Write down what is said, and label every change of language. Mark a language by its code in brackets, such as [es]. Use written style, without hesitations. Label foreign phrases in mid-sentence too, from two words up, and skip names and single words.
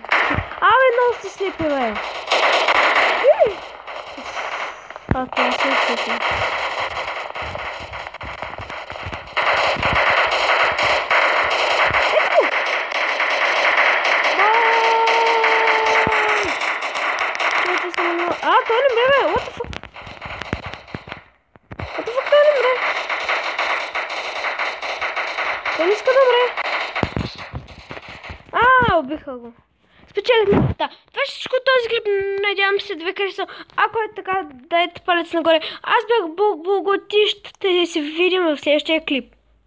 [bg] Абе, много сте слепи, бе! Това се слепи. Той не мре, бе! [en] What the fuck? What the fuck, [bg] той не мре? Той не иска да мре. Убиха го. Спечелихме. Да, това ще всичко този клип. Надявам се да ви хареса. Ако е така, дайте палец нагоре. Аз бях Боготищ. Ще се видим в следващия клип.